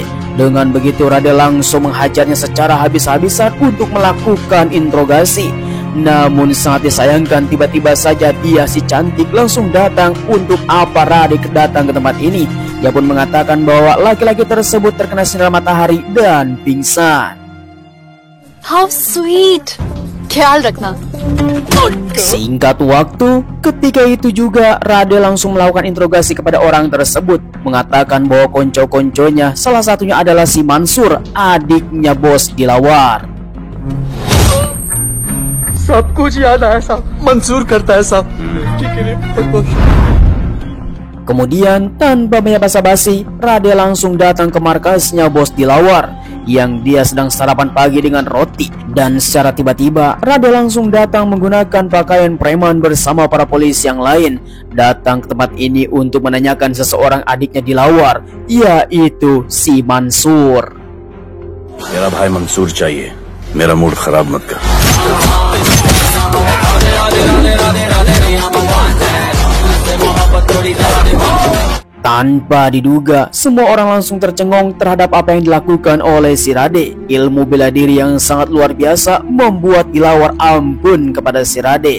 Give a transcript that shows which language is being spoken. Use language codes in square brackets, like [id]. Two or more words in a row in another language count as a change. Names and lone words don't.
[id] Dengan begitu Rade langsung menghajarnya secara habis-habisan untuk melakukan interogasi. Namun sangat disayangkan, tiba-tiba saja dia si cantik langsung datang. Untuk apa Rade datang ke tempat ini? Dia pun mengatakan bahwa laki-laki tersebut terkena sinar matahari dan pingsan. [en] How sweet. [hi] ख्याल रखना. [id] Singkat waktu, ketika itu juga Rade langsung melakukan interogasi kepada orang tersebut, mengatakan bahwa konco-konconya salah satunya adalah si Mansur, adiknya Bos Dilawar. [hi] सब कुछ याद आया साहब, मंजूर करता है साहब. [id] Kemudian tanpa banyak basa-basi, Rade langsung datang ke markasnya Bos Dilawar yang dia sedang sarapan pagi dengan roti. Dan secara tiba-tiba Rade langsung datang menggunakan pakaian preman bersama para polisi yang lain, datang ke tempat ini untuk menanyakan seseorang adiknya Dilawar, yaitu si Mansur. [hi] मेरा भाई मंसूर चाहिए, मेरा मूड खराब मत कर. [id] Tanpa diduga, semua orang langsung tercengang terhadap apa yang dilakukan oleh si Rade. Ilmu bela diri yang sangat luar biasa membuat Dilawar ampun kepada si Rade.